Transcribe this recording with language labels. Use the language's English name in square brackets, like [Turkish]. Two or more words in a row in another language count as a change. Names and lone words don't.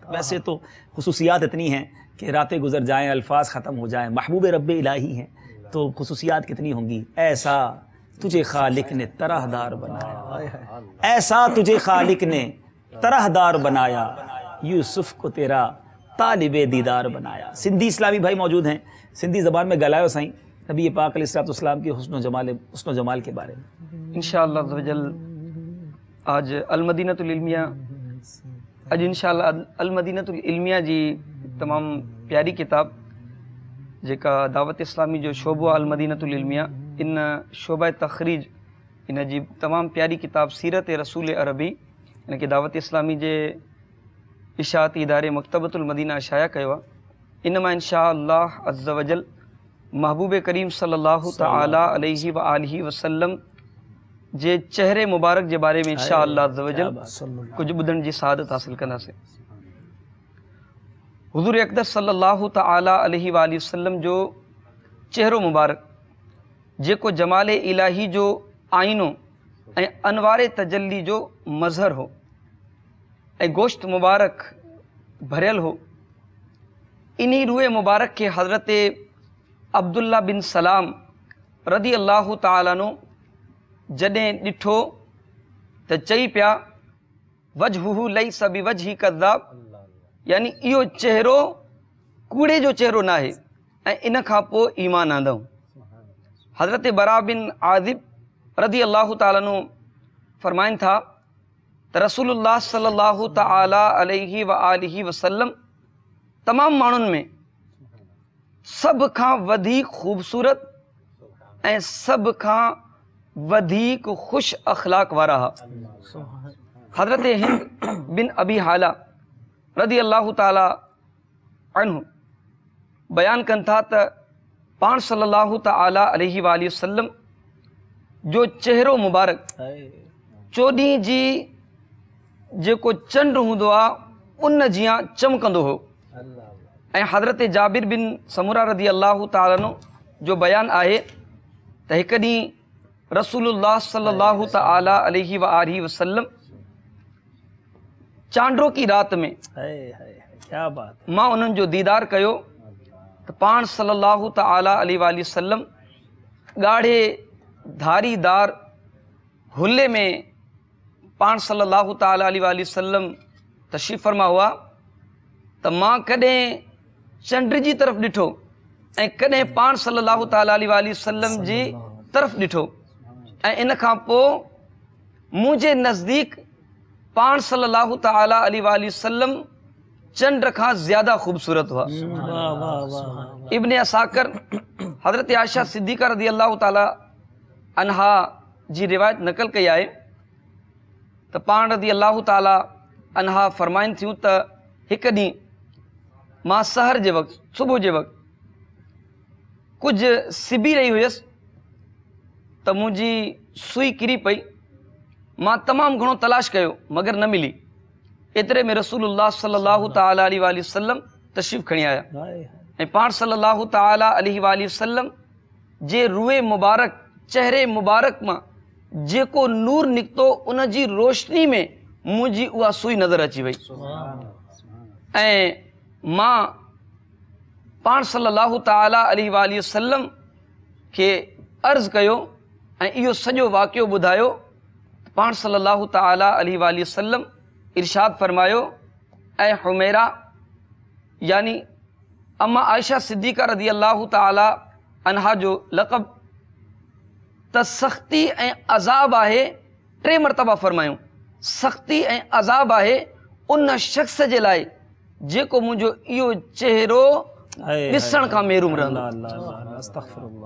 [Urdu] ویسے تو خصوصیات اتنی ہیں کہ راتیں گزر جائیں، الفاظ ختم ہو جائیں، محبوب ربِ الٰہی ہیں، تو خصوصیات کتنی ہوں گی. ایسا تجھے خالق نے طرحدار بنایا، ایسا تجھے خالق نے طرحدار بنایا، یوسف کو تیرا طالبِ دیدار بنایا. سندھی اسلامی بھائی موجود ہیں, سندھی زبان میں [Sindhi] गलायो साईं [Urdu] نبی پاک علیہ السلام کے حسن جمال کے بارے میں. [Arabic] إن شاء الله عز وجل [Sindhi] आज अलमदीनतुल इल्मिया, अज इंशाअल्लाह अलमदीनतुल इल्मिया जी तमाम प्यारी किताब जेका दावत इस्लामी जो शोबो अलमदीनतुल इल्मिया, इन शोबा तखरीज इन जी तमाम प्यारी किताब सीरत रसूल अरबी इन के दावत इस्लामी जे इशाअती इदारे मकतबतुल मदीना शाया कयो आहे। इन मां [Arabic] إن شاء الله عز وجل [Sindhi] महबूब करीम [Arabic] صلى الله تعالى عليه وآله وسلم [Sindhi] जे चेहरे मुबारक जे बारे में [Arabic] إن شاء الله عز وجل [Sindhi] कुछ ॿुधण जी सआदत हासिल कंदासीं। हुज़ूर अक़दस [Arabic] صلى الله تعالى عليه وآله وسلم [Sindhi] जो चेहरो मुबारक जेको जमाल इलाही जो आईनो ऐं अनवारे तजल्ली जो मज़हर हो ऐं गोश्त मुबारक भरियल हो, इन्ही रूए मुबारक के हज़रत अब्दुल्ला बिन सलाम [Arabic] رضي الله تعالى عنه [Sindhi] जॾहिं ॾिठो त चई पिया [Arabic] وجهه ليس بوجه كذاب, [Sindhi] यानी इहो चेहरो कूड़े जो चेहरो न आहे ऐं इन खां पोइ ईमान आंदऊं। हज़रत बरा बिन आज़िब [Arabic] رضي الله تعالى عنه [Sindhi] फरमाइनि था त रसूलुल्लाह [Arabic] صلى الله تعالى عليه وآله وسلم [Sindhi] तमाम माण्हुनि में सब खां वधीक खूबसूरत ऐं सब खां वधीक खुश अखलाक वारा हा। हज़रत हिंद बिन अबी हाला [Arabic] رضي الله تعالى عنه [Sindhi] बयान कनि था त पाण [Arabic] صلى الله تعالى عليه وآله وسلم [Sindhi] जो चेहरो मुबारक चोॾहीं जी जेको चंड हूंदो आहे उन जियां चमकंदो हो। ऐं हज़रत जाबिर बिन समुरा [Arabic] رضي الله تعالى عنه [Sindhi] जो बयान आहे त हिकु ॾींहुं रसूलुल्लाह [Arabic] صلى الله تعالى عليه وآله وسلم [Sindhi] चांड्रो की रात में [Urdu] کیا بات, [Sindhi] मां उन्हनि जो दीदार कयो त पाण [Arabic] صلى الله تعالى عليه وآله وسلم [Sindhi] ॻाढ़े धारीदार हुले में पाण [Arabic] صلى الله تعالى عليه وآله وسلم [Sindhi] तशरीफ़ फरमा हुआ त मां कॾहिं चंड जी तरफ़ ॾिठो ऐं कॾहिं पाण [Arabic] صلى الله تعالى عليه وآله وسلم [Sindhi] जी तरफ़ ॾिठो ऐं इन खां पोइ मुंहिंजे नज़दीक पाण [Arabic] صلى الله تعالى عليه وآله وسلم [Sindhi] चंड खां ज़्यादा ख़ूबसूरत हुआ। इब्ने असाकर हज़रत आयशा सिद्दीक़ा [Arabic] رضي الله تعالى عنها [Sindhi] जी रिवायत नक़ल कई आहे त पाण [Arabic] رضي الله تعالى عنها [Sindhi] फरमाइनि थियूं त हिकु ॾींहुं मां सहर जे वक़्तु सुबुह जे वक़्तु कुझु सिबी रही हुयसि त मुंहिंजी सुई किरी पई। मां तमामु घणो तलाश कयो मगर न मिली। एतिरे में रसूलुल्लाह [Arabic] صلى الله تعالى عليه وسلم [Sindhi] तशरीफ़ खणी आया ऐं पाण [Arabic] صلى الله تعالى عليه وسلم [Sindhi] जे रूए मुबारक चेहरे मुबारक मां जेको नूर निकितो उन जी रोशनी में मुंहिंजी उहा सुई नज़र अची वई ऐं मां पाण [Arabic] صلى الله تعالى عليه وسلم [Sindhi] खे अर्ज़ु कयो ऐं इहो सॼो वाक़ियो ॿुधायो। पाण [Arabic] صلى الله تعالى عليه وسلم [Sindhi] इरशाद फरमायो, ऐं हुमैरा यानी अम्मा आयशा सिद्दीक़ा [Arabic] رضي الله تعالى عنها [Sindhi] जो लक़ब त सख़्ती ऐं अज़ाब आहे। टे मरतबा फरमायूं सख़्ती ऐं अज़ाब आहे उन शख़्स जे लाइ जेको मुंहिंजो इहो चेहरो ॾिसण खां महरूम रहंदो।